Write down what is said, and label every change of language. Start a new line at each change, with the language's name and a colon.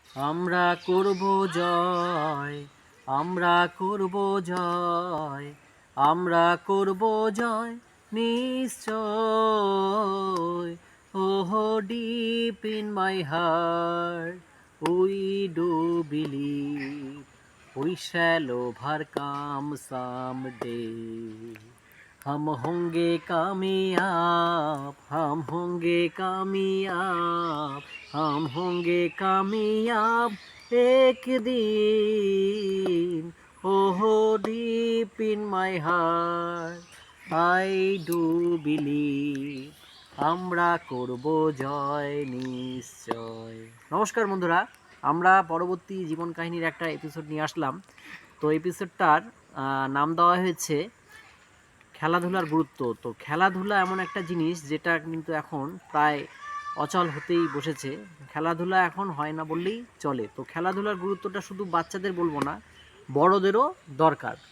Bangla: আমরা করব জয়, আমরা করব জয়, আমরা করব জয় নিশ্চয়।
English: Oh, deep in my heart, we do believe we shall overcome someday.
Hindi: हम होंगे कामयाब, हम होंगे कामयाब, हम होंगे कामयाब एक दिन।
English: Oh, deep in my heart, I do believe
Bangla: আমরা করব জয় নিশ্চয়। নমস্কার বন্ধুরা, আমরা পরবর্তী জীবন কাহিনীর একটা এপিসোড নিয়ে আসলাম। তো এপিসোডটার নাম দেওয়া হয়েছে খেলাধুলার গুরুত্ব। তো খেলাধুলা এমন একটা জিনিস যেটা কিন্তু এখন প্রায় অচল হতেই বসেছে। খেলাধুলা এখন হয় না বললেই চলে। তো খেলাধুলার গুরুত্বটা শুধু বাচ্চাদের বলবো না, বড়দেরও দরকার।